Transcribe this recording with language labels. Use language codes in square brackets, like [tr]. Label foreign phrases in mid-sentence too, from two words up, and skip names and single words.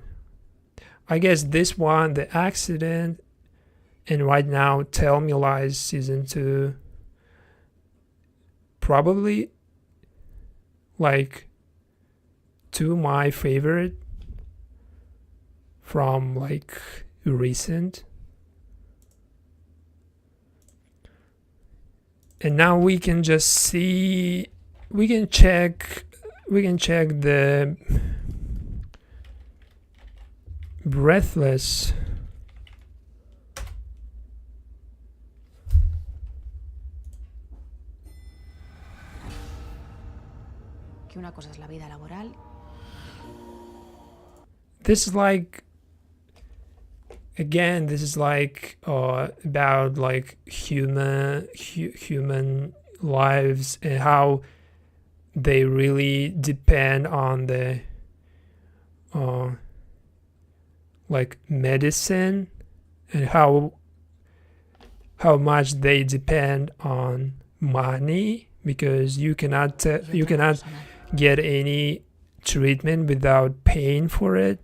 [en] I guess this one, The Accident, and right now Tell Me Lies season 2, probably like 2 my favorite from like recent. And now we can just see, we can check the Breathless. [es] Que una cosa es la vida laboral. [en] This is like, again, this is like about like human lives and how they really depend on the like medicine, and how much they depend on money, because you cannot get any treatment without paying for it.